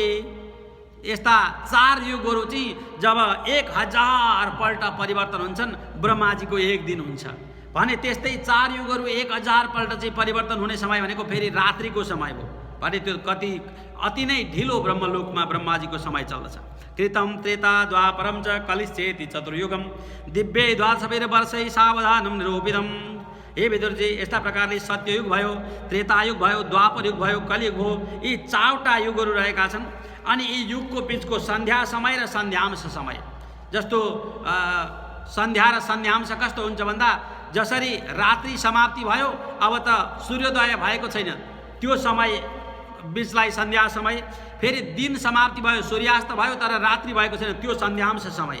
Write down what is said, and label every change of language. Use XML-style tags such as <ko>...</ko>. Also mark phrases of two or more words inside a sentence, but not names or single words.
<ne>यस्ता 4 युगहरू चाहिँ जब 1000 पल्ट परिवर्तन हुन्छन् ब्रह्माजीको 1 दिन हुन्छ भने त्यस्तै 4 युगहरू 1000 पल्ट चाहिँ परिवर्तन हुने समय भनेको फेरि रात्रिको समय हो भने त्यो कति अति नै ढिलो ब्रह्मलोकमा ब्रह्माजीको समय चल्दछ।</ne> <sa>कृतं त्रेता द्वापरं च कलिश्चेति चतुर्युगम दिव्यै द्वादशभिर वर्षै सावधानं निरूपितम्।</sa> <ne>हे विदुरजी, यस्ता प्रकारले सत्ययुग भयो, त्रेतायुग भयो, द्वापर युग भयो, कलियुग हो। यी 4वटा युगहरू रहेका छन्। अनि यी युगको बिचको सन्ध्या समय र सन्ध्यांश समय, जस्तो सन्ध्या र सन्ध्यांश कस्तो हुन्छ भन्दा जसरी रात्रि समाप्ति भयो, अब त सूर्योदय भएको छैन, त्यो समय बिचलाई सन्ध्या समय, फेरि दिन समाप्ति भयो, सूर्यास्त भयो, तर रात्रि भएको छैन, त्यो सन्ध्यांश समय।</ne>